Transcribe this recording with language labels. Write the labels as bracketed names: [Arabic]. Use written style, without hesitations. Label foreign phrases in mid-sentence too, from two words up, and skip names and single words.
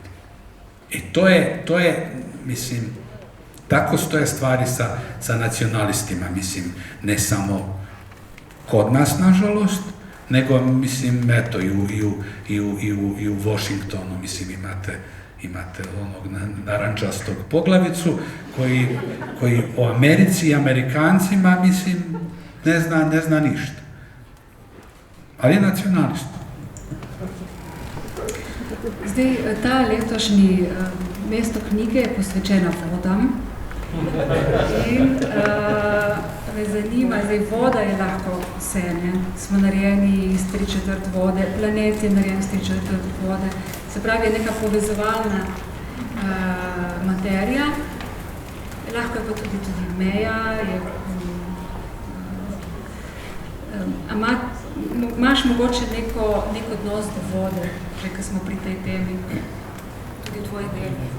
[Croatian] I to je, mislim, tako stoje stvari sa nacionalistima, mislim, ne samo kod nas, nažalost, nego, mislim, eto, i u Washingtonu, mislim, imate onog narančastog poglavicu, koji o Americi i Amerikancima, mislim, ne zna ništa. Ali je nacionalist. [Slovenian] Zdaj, ta letošnji mesto knjige je posvečena vodam in me zanima, zdaj voda je lahko vse, ne? Smo narejeni iz 3/4 vode, planet je narejen iz 3/4 vode, se pravi, je neka povezovalna materija, lahko je pa tudi meja, imaš mogoče nek odnos do vode, že ko smo pri tej temi, tudi tvoj del.